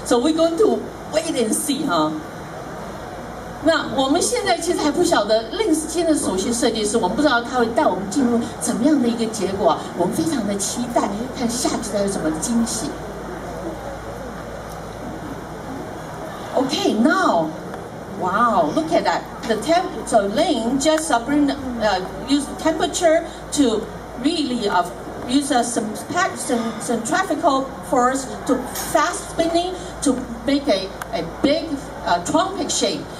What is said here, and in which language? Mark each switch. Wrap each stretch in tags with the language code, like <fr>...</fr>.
<en>So we're going to wait and see, huh?</en> <zh>那我们现在其实还不晓得Lynn现在首席设计师，我们不知道他会带我们进入怎么样的一个结果，我们非常的期待，看下期还有什么惊喜。</zh> <en>Okay, now, wow, look at that. So Lynn just use temperature to really use some centrifugal force to fast spinning to make a big trumpet shape.</en>